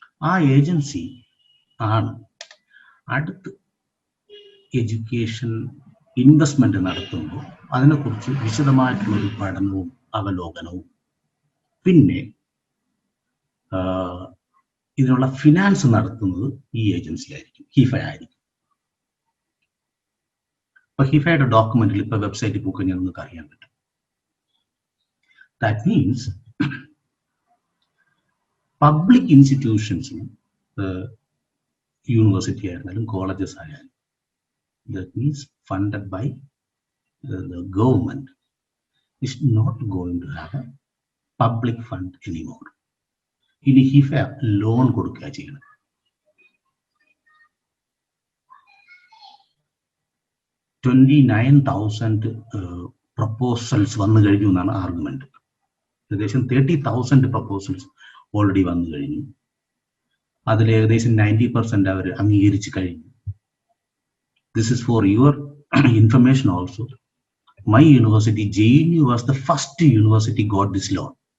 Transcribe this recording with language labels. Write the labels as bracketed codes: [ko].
[ml] ആ ഏജൻസി ആണ് അടുത്ത് എഡ്യൂക്കേഷൻ ഇൻവെസ്റ്റ്മെന്റ് നടത്തുമ്പോൾ അതിനെക്കുറിച്ച് വിശദമായിട്ടുള്ളൊരു പഠനവും അവലോകനവും പിന്നെ ഇതിനുള്ള ഫിനാൻസ് നടത്തുന്നത് ഈ ഏജൻസി ആയിരിക്കും, ഹിഫ ആയിരിക്കും. അപ്പൊ ഹിഫയുടെ ഡോക്യുമെന്റിൽ ഇപ്പൊ വെബ്സൈറ്റിൽ പോയി കഴിഞ്ഞാൽ നിങ്ങൾക്ക് അറിയാൻ പറ്റും. ദാറ്റ് മീൻസ് പബ്ലിക് ഇൻസ്റ്റിറ്റ്യൂഷൻസിനും യൂണിവേഴ്സിറ്റി ആയിരുന്നാലും കോളേജസ് ആയാലും [en] that means funded by the government is not going to have a public fund anymore. [ml] ഇനി ഹിഫ ലോൺ കൊടുക്കുക ചെയ്യണം. $29,000 പ്രപ്പോസൽസ് വന്നു കഴിഞ്ഞു എന്നാണ് ആർഗ്യുമെന്റ്. ഏകദേശം 30,000 പ്രപ്പോസൽസ് ഓൾറെഡി വന്നു കഴിഞ്ഞു. അതിൽ ഏകദേശം 90% അവർ അംഗീകരിച്ചു കഴിഞ്ഞു. [en] This is for your information also. My university, JNU, was the first university got this loan.